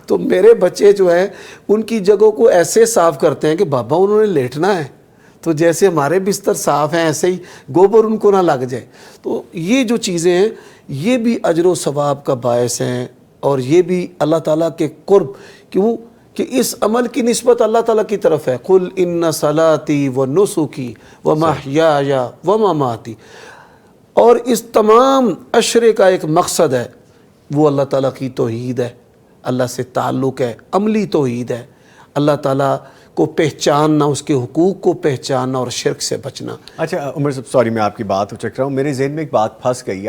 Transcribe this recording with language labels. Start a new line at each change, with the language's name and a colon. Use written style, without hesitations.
Urdu: تو میرے بچے جو ہیں ان کی جگہوں کو ایسے صاف کرتے ہیں کہ بابا انہوں نے لیٹنا ہے تو جیسے ہمارے بستر صاف ہیں ایسے ہی گوبر ان کو نہ لگ جائے. تو یہ جو چیزیں ہیں یہ بھی اجر و ثواب کا باعث ہیں اور یہ بھی اللہ تعالیٰ کے قرب، کیوں کہ اس عمل کی نسبت اللہ تعالیٰ کی طرف ہے.
Arabic: قل ان صلاتی و نسکی و محیای و مماتی.
Urdu: اور اس تمام عشرے کا ایک مقصد ہے، وہ اللہ تعالیٰ کی توحید ہے، اللہ سے تعلق ہے، عملی توحید ہے، اللہ تعالیٰ کو پہچاننا، اس کے حقوق کو پہچاننا اور شرک سے بچنا. اچھا عمر صاحب، سوری میں آپ کی بات چک رہا ہوں، میرے ذہن میں ایک بات پھنس گئی ہے.